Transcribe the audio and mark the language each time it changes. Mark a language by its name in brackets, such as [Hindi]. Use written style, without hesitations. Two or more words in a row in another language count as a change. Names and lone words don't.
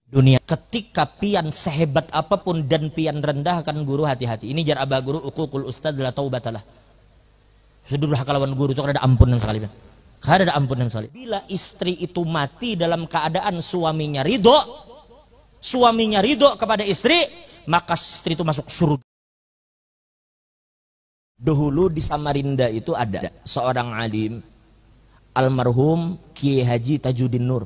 [Banjar] dunia. Ketika pian sehebat apapun dan pian rendahkan guru, hati-hati. Ini jar abah guru, [Arabic] عقوق الأستاذ لا توبة له. [Banjar] Sedurhaka kalawan guru itu kada ada ampun yang sekali. Kada ada ampun yang sekali. [Indonesian] Bila istri itu mati dalam keadaan suaminya ridho kepada istri, maka istri itu masuk surga. Dahulu di Samarinda itu ada seorang alim, almarhum Kiai Haji Tajuddin Nur.